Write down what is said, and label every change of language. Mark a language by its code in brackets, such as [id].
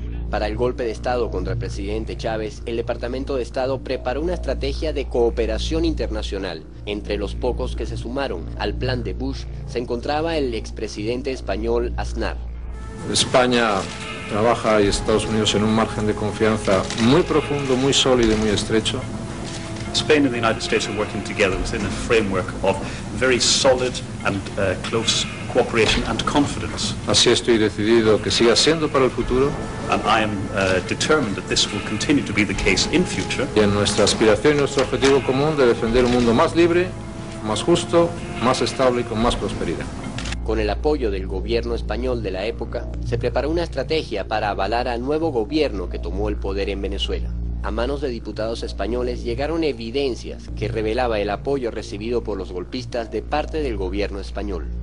[es] Para el golpe de Estado contra el presidente Chávez, el Departamento de Estado preparó una estrategia de cooperación internacional. Entre los pocos que se sumaron al plan de Bush se encontraba el expresidente español Aznar. España trabaja y Estados Unidos en un margen de confianza muy profundo, muy sólido y muy estrecho. [en] Spain and the United States are working together within a framework of very solid and close cooperation and confidence. [es] Así estoy decidido que siga siendo para el futuro. [en] And I am determined that this will continue to be the case in future. [es] Y en nuestra aspiración y nuestro objetivo común de defender un mundo más libre, más justo, más estable y con más prosperidad. Con el apoyo del gobierno español de la época, se preparó una estrategia para avalar al nuevo gobierno que tomó el poder en Venezuela. A manos de diputados españoles llegaron evidencias que revelaba el apoyo recibido por los golpistas de parte del gobierno español.